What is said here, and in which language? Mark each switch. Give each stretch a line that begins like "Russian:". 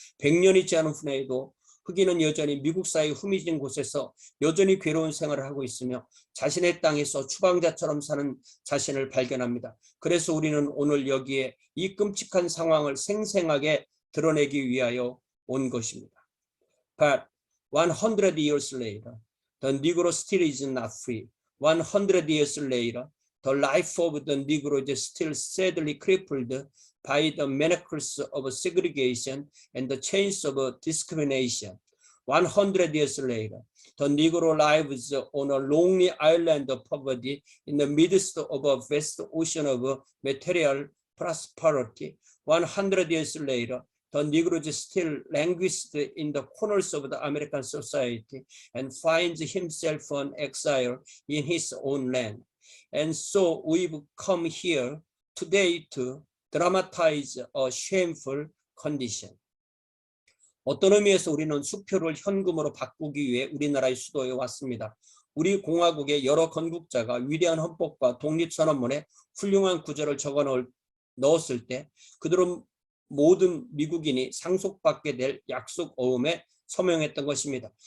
Korean: 100년이 지난 후에도 흑인은 여전히 미국 사회 후미진 곳에서 여전히 괴로운 생활을 하고 있으며 자신의 땅에서 추방자처럼 사는 자신을 발견합니다. 그래서 우리는 오늘 여기에 이 끔찍한 상황을 생생하게 드러내기 위하여 온 것입니다.
English: But 100 years later, the Negro still is not free. 100 years later, the life of the Negro is still sadly crippled by the manacles of segregation and the chains of discrimination. 100 years later, the Negro lives on a lonely island of poverty in the midst of a vast ocean of material prosperity. 100 years later, the Negro still languishes in the corners of the American society and finds himself an exile in his own land. And so we've come here today to dramatize a shameful condition.
Korean: 어떤 의미에서 우리는 수표를 현금으로 바꾸기 위해 우리나라의 수도에 왔습니다. 우리 공화국의 여러 건국자가 위대한 헌법과 독립선언문에 훌륭한 구절을 적어 넣었을 때 그들은 모든 미국인이 상속받게 될 약속어음에 서명했던 것입니다.